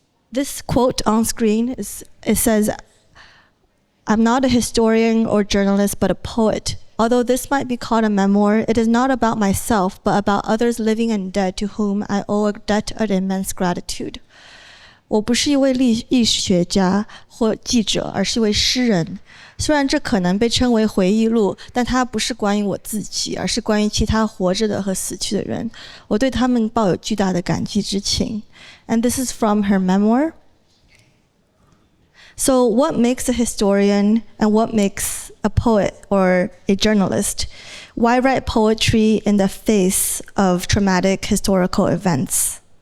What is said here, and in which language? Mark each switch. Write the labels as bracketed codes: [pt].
[en] This quote on screen, it says, "I'm not a historian or journalist, but a poet. Although this might be called a memoir, it is not about myself, but about others living and dead to whom I owe a debt of immense gratitude." [zh] 我不是一位历史学家或记者，而是一位诗人。虽然这可能被称为回忆录，但它不是关于我自己，而是关于其他活着的和死去的人。我对他们抱有巨大的感激之情。 [en] And this is from her memoir. So what makes a historian and what makes a poet or a journalist? Why write poetry in the face of traumatic historical events?